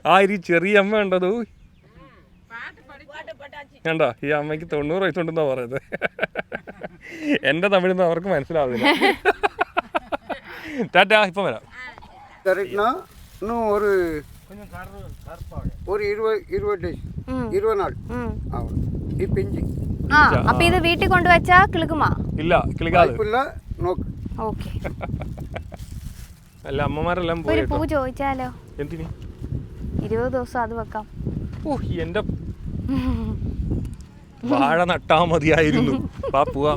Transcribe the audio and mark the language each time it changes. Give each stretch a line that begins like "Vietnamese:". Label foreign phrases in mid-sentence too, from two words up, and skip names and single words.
Malayalam: ആ ഒരു ചെറിയ അമ്മ ഉണ്ടത് കണ്ടോ, ഈ അമ്മയ്ക്ക് 90 വയസ്സുണ്ടെന്നാ പറയുന്നത്. എന്റെ തമിഴൊന്നും അവർക്ക് മനസ്സിലാവില്ല. ടാറ്റാ, ഇപ്പം വരാം.
Tamil: இன்னும் ஒரு 20 days 20 நாள் ஆகும்.
Malayalam: ഈ പിഞ്ച് അപ്പൊ ഇത് വീട്ടിൽ കൊണ്ടുവച്ചാ കിളുക്കുമാ? ഇല്ല, കിളിക്കാതെ. നോക്ക്. ഓക്കെ. അല്ല, അമ്മമാരെല്ലാം ഒരു പോയി. പൂ ചോദിച്ചാലോ? എന്തിന്? 20 ദിവസം അത് വെക്കാം. ഓ, എന്റെ വാഴ നട്ടാ മതിയായിരുന്നു. വാ പോവാം.